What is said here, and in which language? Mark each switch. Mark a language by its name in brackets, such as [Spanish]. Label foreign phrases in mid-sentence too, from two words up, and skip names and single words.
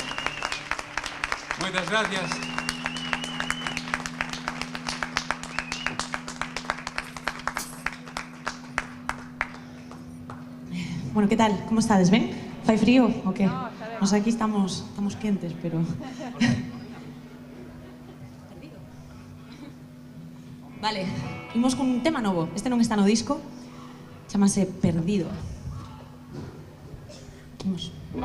[Spanish] Muchas gracias. Bueno, ¿qué tal? [Galician] ¿Cómo estades? ¿Ben? ¿Fai frío o qué? Nos aquí estamos quentes, pero... Vale, imos con un tema novo. Este non está no disco. Chámase Perdido. Vamos.